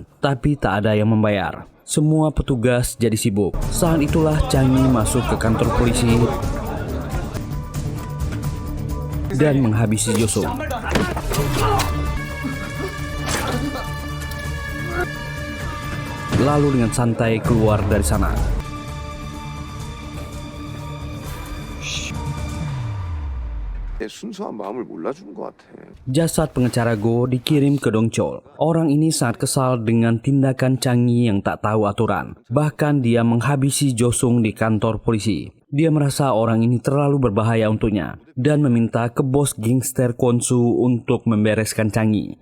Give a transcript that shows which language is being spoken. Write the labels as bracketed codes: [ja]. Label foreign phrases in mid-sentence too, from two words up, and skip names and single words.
[id] Tapi tak ada yang membayar. Semua petugas jadi sibuk. Saat itulah Changi masuk ke kantor polisi dan menghabisi Josung. Lalu dengan santai keluar dari sana. [ko] 순수한 마음을 몰라주는 것 같아. [id] Jasad pengacara Go dikirim ke Dongchol. Orang ini sangat kesal dengan tindakan Changi yang tak tahu aturan. Bahkan dia menghabisi Josung di kantor polisi. Dia merasa orang ini terlalu berbahaya untuknya dan meminta ke bos gangster Kwon-su untuk membereskan Changi.